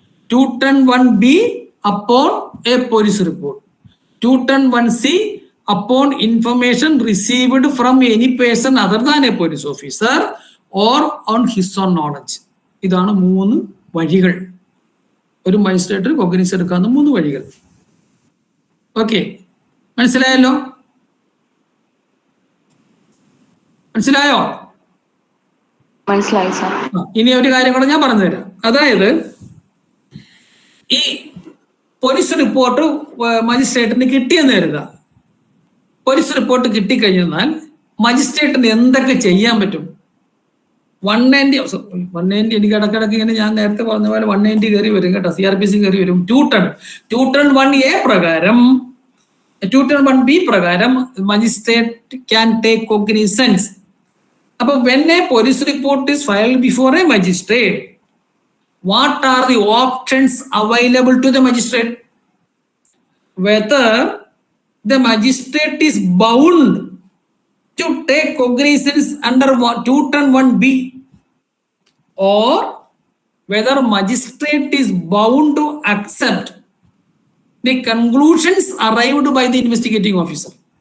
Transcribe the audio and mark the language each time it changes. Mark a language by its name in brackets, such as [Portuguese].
[English] 210(1)B upon a police report. 210(1)C upon information received from any person other than a police officer or on his own knowledge. [Malayalam] ഇതാണ് 3 വഴികൾ. ഒരു magistrate കോഗ്നിസ് എടുക്കാവുന്ന 3 വഴികൾ. Okay, മനസ്സിലായല്ലോ? മനസ്സിലായോ? മനസ്സിലായി സാർ. ഇനി ഒരു കാര്യം കൂടെ ഞാൻ പറഞ്ഞുതരാം. അതായത് ഈ പോലീസ് റിപ്പോർട്ട് മജിസ്ട്രേറ്റിന് കിട്ടിയെന്ന് കരുതുക. പോലീസ് റിപ്പോർട്ട് കിട്ടിക്കഴിഞ്ഞാൽ മജിസ്ട്രേറ്റിന് എന്തൊക്കെ ചെയ്യാൻ പറ്റും? 190 എനിക്ക് ഇടക്കിടക്ക് ഇങ്ങനെ ഞാൻ നേരത്തെ പറഞ്ഞ പോലെ 190 കയറി വരും കേട്ടോ, CRPC കയറി വരും. 210(1)A പ്രകാരം 210(1)B പ്രകാരം മജിസ്ട്രേറ്റ് ക്യാൻ ടേക്ക് കോഗ്നിസൻസ്. [English] അപ്പൊ when a police report is filed before a magistrate, what are the options available to the magistrate? Whether the magistrate is bound to take cognizance under 210(1)B or whether magistrate is bound to accept the conclusions arrived by the investigating officer.